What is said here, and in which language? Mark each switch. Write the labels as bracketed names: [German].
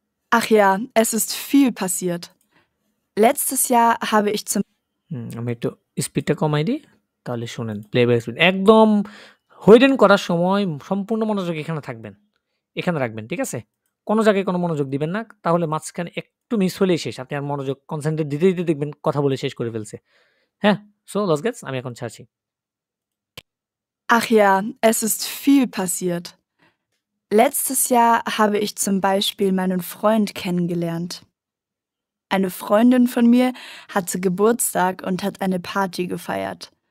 [German] Ach ja, es ist viel passiert. Letztes Jahr habe ich zum [Bangla] আমি একটু স্পিডটা কমাই দিই, তাহলে শুনেন। প্লেব্যাক স্পিড একদম হইরেন করার সময় সম্পূর্ণ মনোযোগ এখানে থাকবেন। এখানে রাখবেন, ঠিক আছে? কোনো জায়গায় কোনো মনোযোগ দিবেন না। তাহলে মাঝখানে একটু মিস হলেই শেষ। আপনি আর মনোযোগ কনসেনট্রেট দিতে দেখবেন কথা বলে শেষ করে ফেলছে। হ্যাঁ? [German] সো লস গেটস [Bangla] আমি এখন ছাড়ছি। [German] Ach ja, es ist viel passiert. Letztes Jahr habe ich zum Beispiel meinen Freund kennengelernt. Eine Freundin von mir hatte Geburtstag und hat eine Party gefeiert.